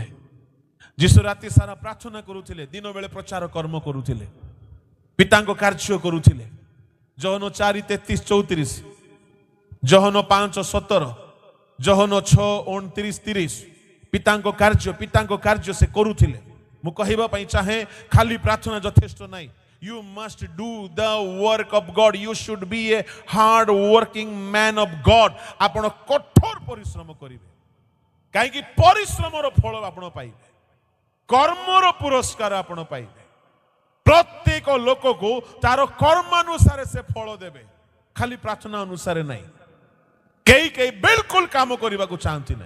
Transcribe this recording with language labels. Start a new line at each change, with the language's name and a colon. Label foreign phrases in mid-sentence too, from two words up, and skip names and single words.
Odia: ଯୀଶୁ ରାତି ସାରା ପ୍ରାର୍ଥନା କରୁଥିଲେ, ଦିନ ବେଳେ ପ୍ରଚାର କର୍ମ କରୁଥିଲେ, ପିତାଙ୍କ କାର୍ଯ୍ୟ କରୁଥିଲେ। ଯୋହନ 4:33-34, ଯୋହନ 5:17, ଯୋହନ 6:29-30। ପିତାଙ୍କ କାର୍ଯ୍ୟ ସେ କରୁଥିଲେ। ମୁଁ କହିବା ପାଇଁ ଚାହେଁ, ଖାଲି ପ୍ରାର୍ଥନା ଯଥେଷ୍ଟ ନାହିଁ।
English: You must do the work of God. You should be a hard working man of God.
Odia: ଆପଣ କଠୋର ପରିଶ୍ରମ କରିବେ, କାହିଁକି ପରିଶ୍ରମର ଫଳ ଆପଣ ପାଇବେ, କର୍ମର ପୁରସ୍କାର ଆପଣ ପାଇବେ। ପ୍ରତ୍ୟେକ ଲୋକକୁ ତାର କର୍ମାନୁସାରେ ସେ ଫଳ ଦେବେ, ଖାଲି ପ୍ରାର୍ଥନା ଅନୁସାରେ ନାହିଁ। କେହି ବିଲକୁଲ କାମ କରିବାକୁ ଚାହାନ୍ତି ନାହିଁ।